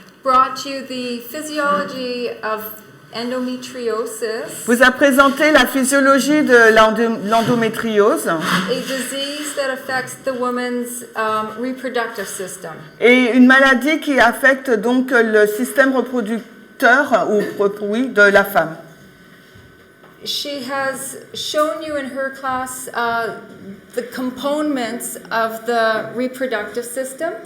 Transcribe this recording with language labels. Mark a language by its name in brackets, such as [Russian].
[English] brought you the physiology of endometriosis, [French] vous a présenté la physiologie de l'endométriose [English] a disease that affects the woman's reproductive system. [French] et une maladie qui affecte donc le système reproducteur de la femme. [English] She has shown you in her class the components of the reproductive system.